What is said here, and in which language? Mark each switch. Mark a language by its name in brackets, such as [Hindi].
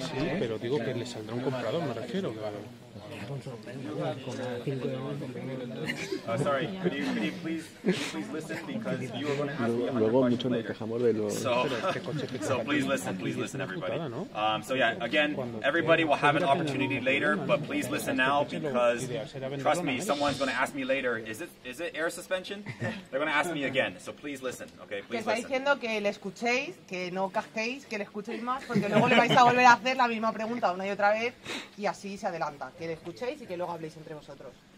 [Spanish] Sí, pero digo que le saldrá un comprador, me refiero. [English] Sorry, could you please listen because you were going to ask me 100 questions later. So please listen, everybody. So yeah, again, everybody will have an opportunity later, but please listen now because trust me, someone's going to ask me later. Is it air suspension? They're going to ask me again. So please listen, okay? [Spanish] Que [English] Please [Spanish] está [English] listen. [Spanish] diciendo que le escuchéis, que no casquéis, que le escuchéis más, porque luego le vais a volver a hacer la misma pregunta una y otra vez y así se adelanta. Que le escuchéis y que luego habléis entre vosotros.